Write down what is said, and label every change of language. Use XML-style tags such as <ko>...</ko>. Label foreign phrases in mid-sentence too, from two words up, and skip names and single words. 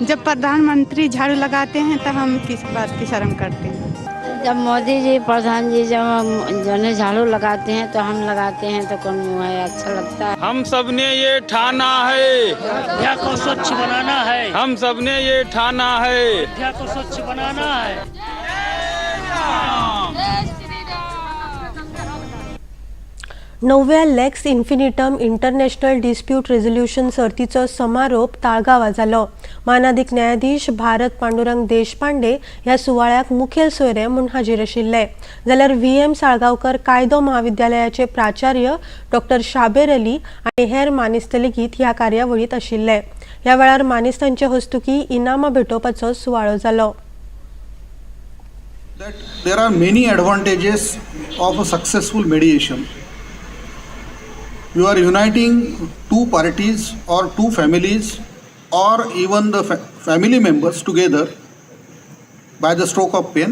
<hi>जब प्रधानमंत्री झाड़ू लगाते हैं तब हम किस बात की शर्म करते हैं। जब मोदी जी प्रधान जी जब झाड़ू लगाते हैं तो हम लगाते हैं तो कौन मुँह है, अच्छा लगता है। हम सब ने ये ठाना है अयोध्या को स्वच्छ बनाना है। हम सब ने ये ठाना है अयोध्या को स्वच्छ बनाना है।</hi> <kok>9व्या लेक्स इन्फिनिटम इंटरनॅशनल डिस्प्यूट रेझोल्युशन सर्तीचो समारोप ताळगांवां जालो। मानाधिक न्यायाधीश भारत पांडुरंग देशपांडे ह्या सुवाळ्याक मुखेल सोयरे म्हूण हाजीर आशिल्ले, जाल्यार VM साळगांवकर कायदो महाविद्यालयाचे प्राचार्य डॉ. शाबेर अली आनी हेर मानेस्त लेगीत ह्या कार्यावळीत आशिल्ले। ह्या वेळार मानेस्तांचे हस्तुकी इनामां भेटोवपाचो सुवाळो जालो।</kok> <en>There are many advantages of a successful mediation. You are uniting two parties or two families or even the family members together by the stroke of pen.</en>